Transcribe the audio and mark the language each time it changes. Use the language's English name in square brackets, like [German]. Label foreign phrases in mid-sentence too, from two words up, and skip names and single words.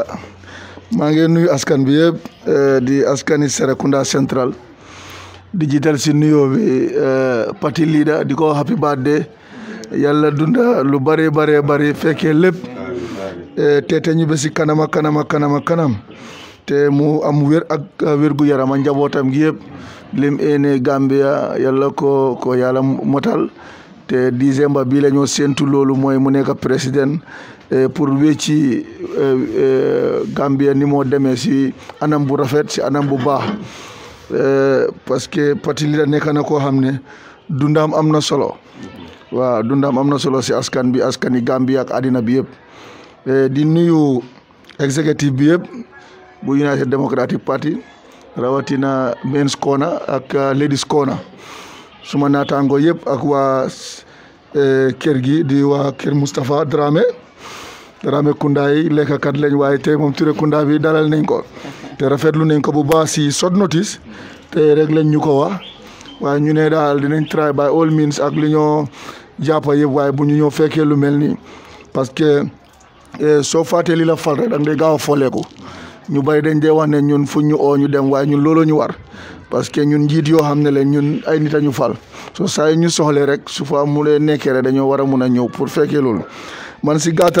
[Wolof] maa ngi nuyu askan bi yëpp di askani Serekunda Central di jiital si nuyoo bi [English] party leader [Wolof] di ko [English] happy birthday [Wolof] yàlla dunda lu bare fekkee lépp te ñu be si kanam te mu am wér ak wérgu yaram ak njabootam gi yëpp lim ene Gambia yàlla ko yàlla motal te décembre bi la ñoo séntu loolu mooy mu nekk président pour wecci Gambia ni moo demee si anam bu rafet si anam bu baax [French] parce que [Wolof] parti li da nekk na koo xam ne dundam am na solo waaw dundam am na solo si askani Gambia ak àddina bi yëpp di nuyu exécutif bi yëpp bu United Democratic Party rawatina Men's Corner ak Ladies Corner suma naataango yëpp ak waa kër gi di waa kër Moustapha Dramé Kunda yi lekkakat lañ waaye tey moom Touré Kunda bi dalal nañ ko te rafetlu nañ ko bu baax si [English] short notice [Wolof] te rek lañ ñu ko wax waaye ñu ne daal dinañ [English] try by all means [Wolof] ak li ñoo jàppa yëpp waaye bu ñu ñëw fekkee lu mel nii [French] parce que [Wolof] soo fàttee li la fal rek da ngay gaaw a folleeku ñu bari dañ dee wax ne ñun fu ñu oo ñu dem waaye ñun looloo ñu war [French] parce que [Wolof] ñun njiit yoo xam ne leen ñun ay nit a ñu fal so saa ñu soxlee rek su fa mu lee nekkee rek dañoo war a mun a ñëw pour fekkee loolu man si gàttal